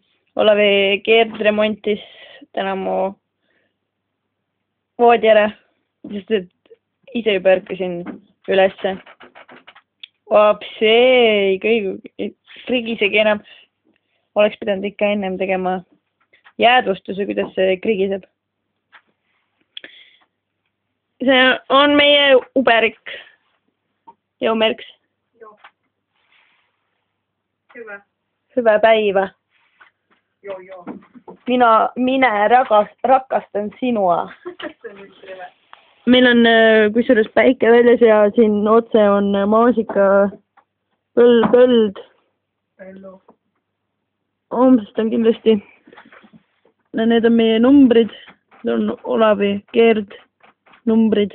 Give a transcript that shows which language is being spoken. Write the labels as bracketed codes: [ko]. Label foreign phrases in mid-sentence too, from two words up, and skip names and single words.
[et] Olavi Keerd remontis täna mu voodi ära, sest et ise juba ärkasin ülesse. Vapsee, krigisegi enam. Oleks pidanud ikka ennem tegema jäädvustuse, kuidas see krigiseb. See on meie uberik. Jõumerks. [fi] Joo. Hyvä. Hyvää päivää. Joo, joo. Minä rakastan sinua. Se on nyt hyvä. [et] Meil on kusjuures päike väljas ja siin otse on maasika põld. Hello. Homsest on kindlasti. Need on meie numbrid. Need on Olavi Keerd numbrid.